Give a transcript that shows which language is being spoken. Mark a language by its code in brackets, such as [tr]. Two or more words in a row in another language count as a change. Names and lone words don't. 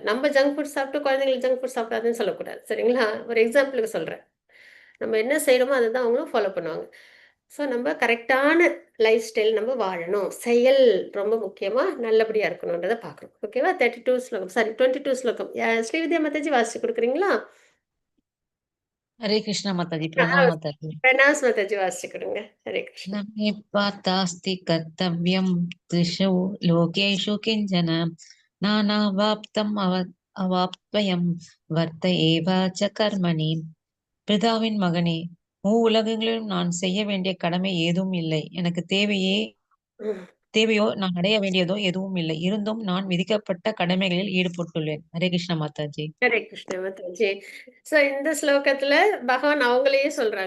[ta] நம்ம [en] junk food [ta] சாப்பிட்டு குழந்தைங்களுக்கு [en] junk food [ta] சாப்பிடாதுன்னு சொல்லக்கூடாது. சரிங்களா. ஒரு எக்ஸாம்பிளுக்கு சொல்றேன். நம்ம என்ன செய்யறோமோ அதை தான் அவங்களும் ஃபாலோ பண்ணுவாங்க. ஸோ நம்ம கரெக்டான [en] life style [ta] நம்ம வாழணும். செயல் ரொம்ப முக்கியமா நல்லபடியா இருக்கணுன்றதை பார்க்கணும். ஓகேவா. 32 ஸ்லோகம், சாரி 22 ஸ்லோகம். ஸ்ரீவித்யா மாதாஜி வாசிச்சு கொடுக்குறீங்களா? [hi] हरे कृष्णा माताजी, प्रणाम माताजी। [ta] பிரணாஸ் மாதாஜி வாசிச்சு கொடுங்க. ஹரே கிருஷ்ணா. [sa] न मे पातास्ति कर्तव्यं त्रिषु लोकेषु किञ्चन नानावाप्तम् अवाप्तव्यं वर्त एव च कर्मणि। [ta] பிதாவின் மகனே, உலகங்களிலும் நான் செய்ய வேண்டிய கடமை ஏதும் இல்லை. எனக்கு தேவையோ நான் அடைய வேண்டியதோ எதுவும் இல்லை. இருந்தும் நான் விதிக்கப்பட்ட கடமைகளில் ஈடுபட்டுள்ளேன். ஹரே கிருஷ்ணா மாதாஜி. ஹரே கிருஷ்ண மாதாஜி. ஸோ இந்த ஸ்லோகத்துல பகவான் அவங்களையே சொல்றாங்க.